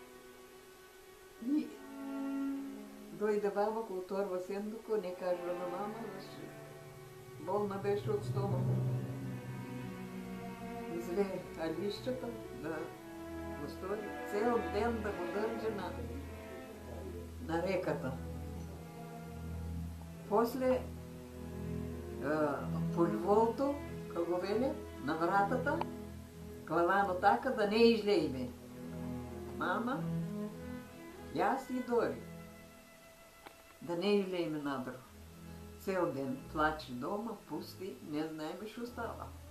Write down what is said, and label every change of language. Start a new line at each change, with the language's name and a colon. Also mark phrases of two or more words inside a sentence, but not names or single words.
Macedonian: И дойде баба, го оторва сендуко, не кажва на мама, болна беше от стомаха. Изве алищата да го стори, цел ден да го държи на реката. После поливолто, како веле, на вратата, клавано така да не излееме. Мама, јас и Дори, да не излееме надро. Цел ден плаче дома, пусти, не знаеме што става.